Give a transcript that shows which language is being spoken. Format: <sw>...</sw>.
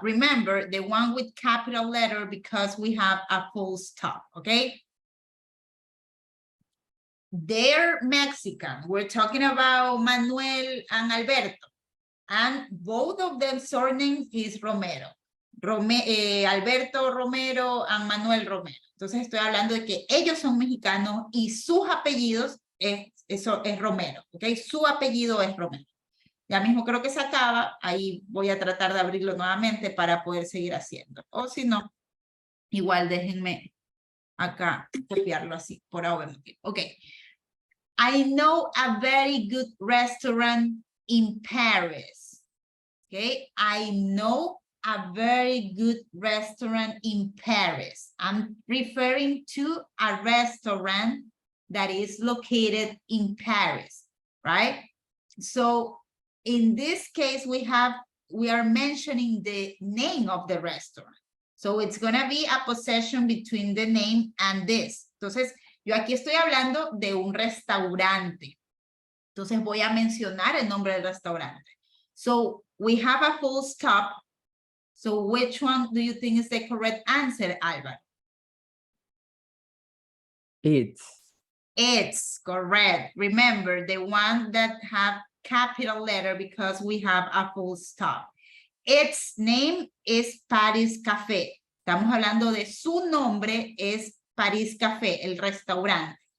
<en>Remember the one with capital letter because we have a full stop, okay? They're Mexican. We're talking about Manuel and Alberto. And both of them surname is Romero. Alberto Romero and Manuel Romero.</en> <es>Entonces estoy hablando de que ellos son mexicanos y sus apellidos es Romero, ¿ok? Su apellido es Romero. Ya mismo creo que se acaba, ahí voy a tratar de abrirlo nuevamente para poder seguir haciendo. O si no, igual déjenme acá copiarlo así, por ahora. Ok.</es> <en>I know a very good restaurant in Paris. Okay, I know a very good restaurant in Paris. I'm referring to a restaurant that is located in Paris, right? So in this case, we are mentioning the name of the restaurant. So it's gonna be a possession between the name and this.</en> <es>Entonces, yo aquí estoy hablando de un restaurante. Entonces voy a mencionar el nombre del restaurante.</es> <en>So we have a full stop. So which one do you think is the correct answer, Alvaro? It's correct. Remember, the one that have capital letter because we have a full stop. Its name is Paris Café.</en> <es>Estamos hablando de su nombre es Paris Café, el restaurante.</es>